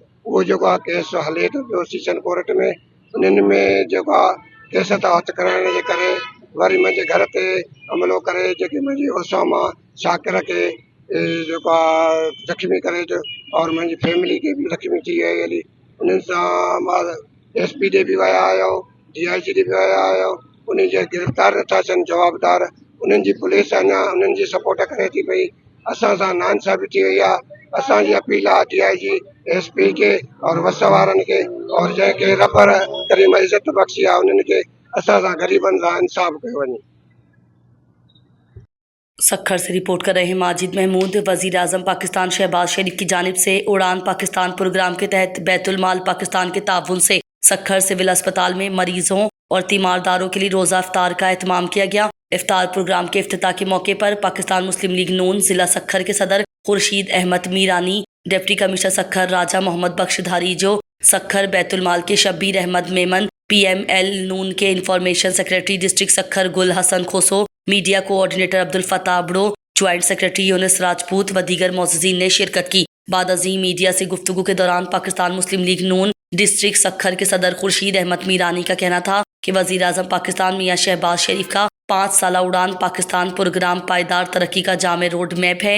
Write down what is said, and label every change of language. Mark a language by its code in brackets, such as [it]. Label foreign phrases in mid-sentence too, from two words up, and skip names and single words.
[sd] उहो जेको केस हले थो पियो सेशन कोर्ट में। उन्हनि में जेको केस था हथु करण जे करे वरी मुंहिंजे घर ते हमलो करे जेके मुंहिंजे उसामा शाकिर खे जेको ज़ख़्मी करे और मुंहिंजी फैमिली खे बि ज़ख़्मी थी वई हली। उन्हनि सां मां SP ॾे बि विया आहियो, DIG ॾे बि विया आहियो। उन जे गिरफ़्तार नथा थियनि जवाबदार। उन्हनि जी पुलिस अञा उन्हनि जी सपोर्ट करे थी पई। असां सां नाइंसाफ़ी थी वई आहे। असांजी अपील आहे DIG SP के और वस वारनि खे और जंहिंखे रबर करीम इज़त बख़्शी आहे उन्हनि खे असां सां ग़रीबनि सां इंसाफ़ कयो वञे। [ur] سکھر سے رپورٹ کر رہے ہیں ماجد محمود. وزیر اعظم پاکستان شہباز شریف کی جانب سے اڑان پاکستان پروگرام کے تحت بیت المال پاکستان کے تعاون سے سکھر سول اسپتال میں مریضوں اور تیمارداروں کے لیے روزہ افطار کا اہتمام کیا گیا. افطار پروگرام کے افتتاح کے موقع پر پاکستان مسلم لیگ نون ضلع سکھر کے صدر خورشید احمد میرانی, [en] deputy commissioner [ur] سکھر راجہ محمد بخشدھاری جو سکھر بیت المال کے شبیر احمد میمن، PML نون کے [en] information secretary district [ur] سکھر گل حسن کھوسو, [en] media coordinator [ur] عبدالفتاح ابڑو, [en] joint secretary [ur] یونس راجپوت و دیگر موجودین نے شرکت کی. بعد عظیم میڈیا سے گفتگو کے دوران پاکستان مسلم لیگ نون ڈسٹرکٹ سکھر کے صدر خورشید احمد میرانی کا کہنا تھا کہ وزیر اعظم پاکستان میاں شہباز شریف کا 5 سالہ اڑان پاکستان پروگرام پائیدار ترقی کا جامع [en] road map [ur] है।